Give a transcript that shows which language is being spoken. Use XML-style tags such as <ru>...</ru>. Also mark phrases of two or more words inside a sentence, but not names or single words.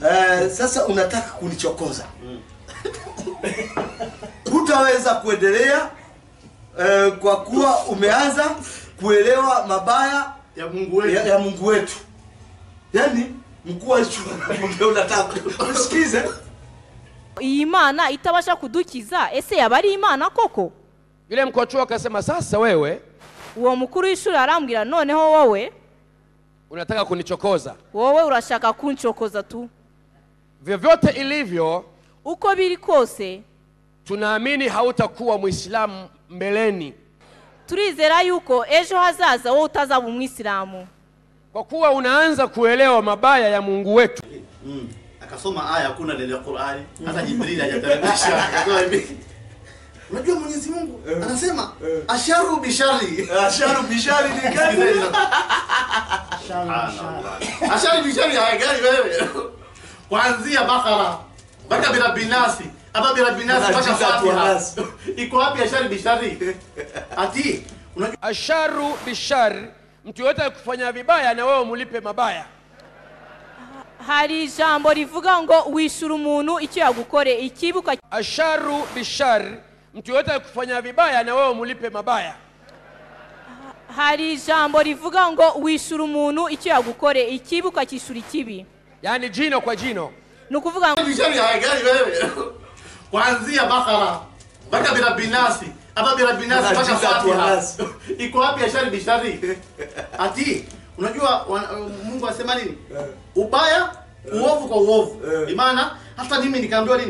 <sw>Sasa unataka kunichokoza. Hutaweza kuendelea kwa kuwa umeanza kuelewa mabaya ya Mungu wetu. Yaani mkuu wa chuo unataka usikize.</sw> <rw>Imana itabasha kudukiza, ese yabari Imana koko?</rw> <sw>Yule mkuu wa chuo akasema, sasa wewe,</sw> <rw>uwo mukuru w'ishuri arambwira, noneho wowe</rw> <sw>unataka kunichokoza.</sw> <rw>Wowe urashaka kunchokoza tu.</rw> <sw>Vyovyote ilivyo,</sw> <rw>uko biri kose,</rw> <sw>tunaamini hautakuwa Muislamu mbeleni.</sw> <rw>Turizera yuko ejo hazaza wowe utazaba Umwislamu,</rw> <sw>kwa kuwa unaanza kuelewa mabaya ya Mungu wetu. Akasoma aya kuna ndani ya Qur'ani, hata Jibril hajateremsha. Akasema hivi, unajua Mwenyezi Mungu anasema</sw> <ar>الشر بالشر. الشر بالشر</ar> <sw>ni gani?</sw> <ar>الشر بالشر</ar> <sw>gani wewe? Kuanzia Bakara mpaka Birabbinasi, hapa Birabbinasi mpaka Fatiha. Iko wapi</sw> <ar>الشر بالشر?</ar> <sw>Ati unajua</sw> <ar>الشر بالشر,</ar> <sw>mtu yote kufanya vibaya na wewe mulipe mabaya.</sw> <rw>Hari ijambo rivuga ngo wishura umuntu icyo yagukore ikibuka.</rw> <ar>الشر بالشر,</ar> <sw>mtu yote kufanya vibaya na wewe mulipe mabaya.</sw> <rw>Hari ijambo rivuga ngo wishura umuntu icyo yagukore ikibuka kishura ikibi.</rw> <sw>Yani jino kwa jino.</sw> <rw>Nukuvuga ngo</rw> <sw>bishari gani wewe? Kuanzia Bakara mpaka Birabbinasi, hapa Birabbinasi mpaka Fatiha. Iko wapi</sw> <ar>الشر بالشر?</ar> <sw>Ati unajua Mungu anasema nini? Ubaya, uovu kwa uovu. Imana hata mimi nikaambiwa nini?</sw>